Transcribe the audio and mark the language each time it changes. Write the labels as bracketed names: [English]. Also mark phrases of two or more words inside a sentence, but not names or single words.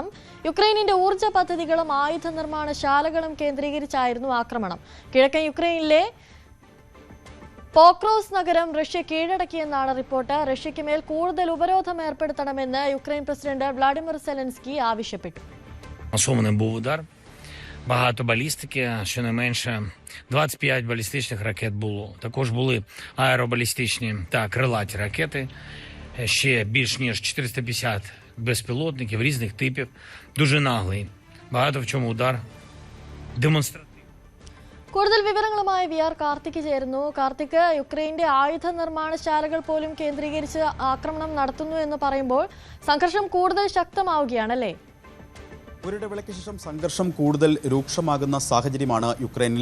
[Malayalam] യുക്രൈനിന്റെ ഊർജ്ജ പദ്ധതികളും ആയുധ നിർമ്മാണശാലകളും കേന്ദ്രീകരിച്ചായിരുന്നു ആക്രമണം. കിഴക്കൻ യുക്രൈനിലെ പോക്രോസ് നഗരം റഷ്യ കീഴടക്കിയെന്നാണ് റിപ്പോർട്ട്. റഷ്യയ്ക്ക് മേൽ കൂടുതൽ ഉപരോധം ഏർപ്പെടുത്തണമെന്ന് യുക്രൈൻ പ്രസിഡന്റ് വ്ളാഡിമിർ സെലൻസ്കി ആവശ്യപ്പെട്ടു. [Ukrainian] Багато балістики, щонайменше 25 балістичних ракет було. Також були аеробалістичні та крилаті ракети, ще більш ніж 450 безпілотників різних типів. Дуже наглий. Багато в чому удар демонстративний. [Malayalam] കൂടുതൽ വിവരങ്ങളുമായി VR കാർത്തിക് ചേരുന്നു. കാർത്തിക്, യുക്രൈന്റെ ആയുധ നിർമ്മാണശാലകൾ പോലും കേന്ദ്രീകരിച്ച് ആക്രമണം നടത്തുന്നു എന്ന് പറയുമ്പോൾ സംഘർഷം കൂടുതൽ ശക്തമാവുകയാണല്ലേ? ഒരിടവേളയ്ക്ക് ശേഷം സംഘർഷം കൂടുതൽ രൂക്ഷമാകുന്ന സാഹചര്യമാണ് യുക്രൈനിൽ.